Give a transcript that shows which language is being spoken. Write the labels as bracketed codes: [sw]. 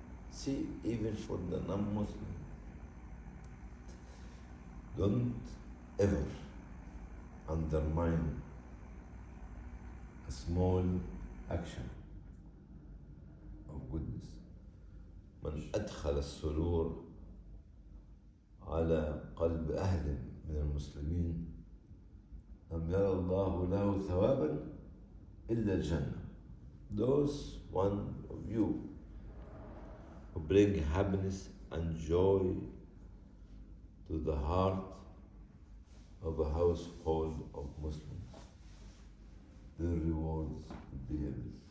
[en] See, even for the non-Muslim, don't ever undermine a small action of goodness. [ar] من أدخل السرور على قلب أهل من المسلمين لم يرى الله له ثوابا إلا الجنة. [en] Those one of you who bring happiness and joy to the heart of a household of Muslims, their rewards will be endless.